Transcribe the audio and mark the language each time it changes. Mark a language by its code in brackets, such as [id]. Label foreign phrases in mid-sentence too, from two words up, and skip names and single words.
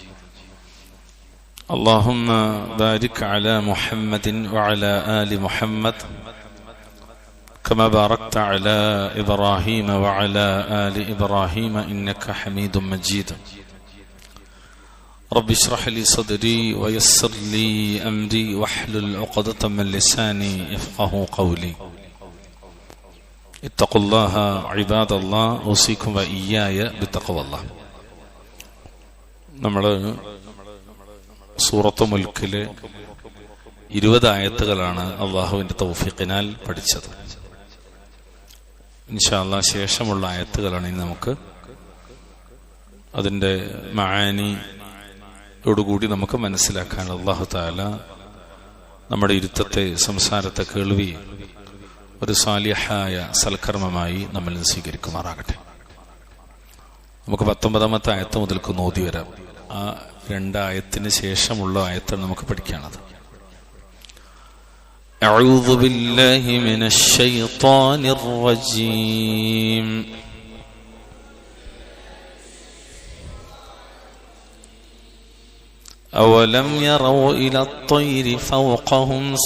[ar] اللهم بارك على محمد وعلى آل محمد كما باركت على إبراهيم وعلى آل إبراهيم إنك حميد مجيد. رب اشرح لي صدري ويسر لي أمري واحلل عقدة من لساني يفقه قولي. اتقوا الله عباد الله أوصيكم وإياي بتقوى الله. [ml] നമ്മൾ സൂറത്ത് മുൽക്കിലെ 20 ആയത്തുകളാണ് അള്ളാഹുവിന്റെ തൗഫീഖിനാൽ പഠിച്ചത്. [ar] إن شاء الله [ml] ശേഷമുള്ള ആയത്തുകളാണ് ഇനി നമുക്ക് അതിന്റെ മആനിയോടുകൂടി നമുക്ക് മനസ്സിലാക്കാൻ [ar] الله تعالى [ml] നമ്മുടെ ഇരുത്തത്തെ, സംസാരത്തെ, കേൾവി ഒരു സാലിഹായ സൽക്കർമ്മമായി നമ്മൾ സ്വീകരിക്കുമാറാകട്ടെ. നമുക്ക് 19ാമത്തെ ആയത്ത് മുതൽക്ക് ഓതി വരാം. ആ 2 ആയത്തിന് ശേഷമുള്ള ആയത്താണ് നമുക്ക് പഠിക്കാനുള്ളത്. [ar] أعوذ بالله من الشيطان الرجيم. أولم يروا إلى الطير فوقهم